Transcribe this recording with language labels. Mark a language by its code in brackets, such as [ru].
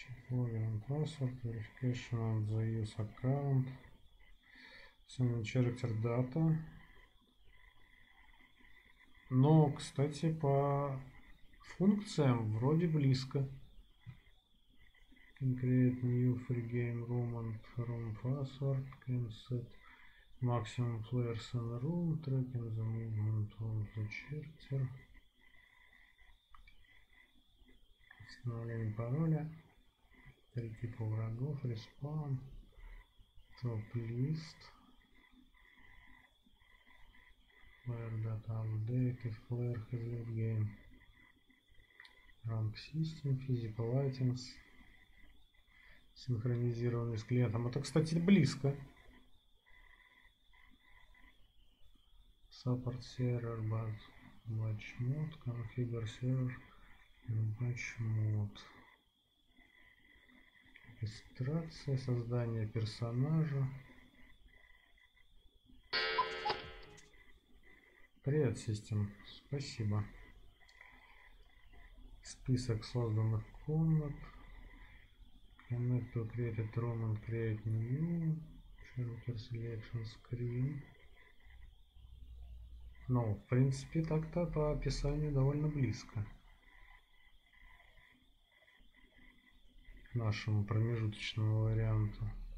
[en] Login password, verification of the use account. Character data. [ru] Но, кстати, по функциям вроде близко. [en] Can create new free game room and room password. Can set maximum players in the room. Tracking the movement of the character. [ru] Установление пароля. 3 типа врагов. Респаун. Топ-лист. [en] Player data updated. Player has left game. Rank System, Physical Items. [ru] Синхронизированный с клиентом. Это, кстати, близко. [en] Support Server, Batch Mode, Configure Server, Batch Mode. [ru] Регистрация, создание персонажа. Привет, систем. Спасибо. Список созданных комнат. [en] Connect to created room and create new. Shelter selection screen. [ru] Ну, в принципе, так-то по описанию довольно близко к нашему промежуточному варианту.